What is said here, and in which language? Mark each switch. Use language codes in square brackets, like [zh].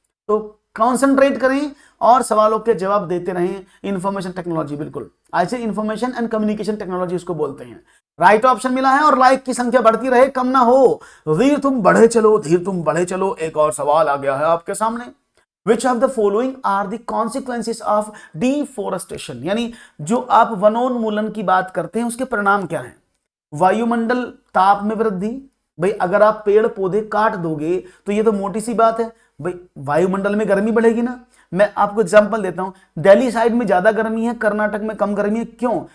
[hi] तो कॉन्सेंट्रेट करें और सवालों के जवाब देते रहें। इंफॉर्मेशन टेक्नोलॉजी, बिल्कुल ऐसे इंफॉर्मेशन एंड कम्युनिकेशन टेक्नोलॉजी उसको बोलते हैं। राइट ऑप्शन मिला है और लाइक की संख्या बढ़ती रहे, कम ना हो। वीर तुम बढ़े चलो, धीर तुम बढ़े चलो। एक और सवाल आ गया है आपके सामने। [en] Which of the following are the consequences of deforestation? [hi] यानी जो आप वनोन्मूलन की बात करते हैं उसके परिणाम क्या हैं? वायुमंडल ताप में वृद्धि। भाई अगर आप पेड़ पौधे काट दोगे तो ये तो मोटी सी बात है, भाई वायुमंडल में गर्मी बढ़ेगी ना। मैं आपको एग्जांपल देता हूं, दिल्ली साइड में ज्यादा गर्मी है, कर्नाटक में कम गर्मी है। क्यों?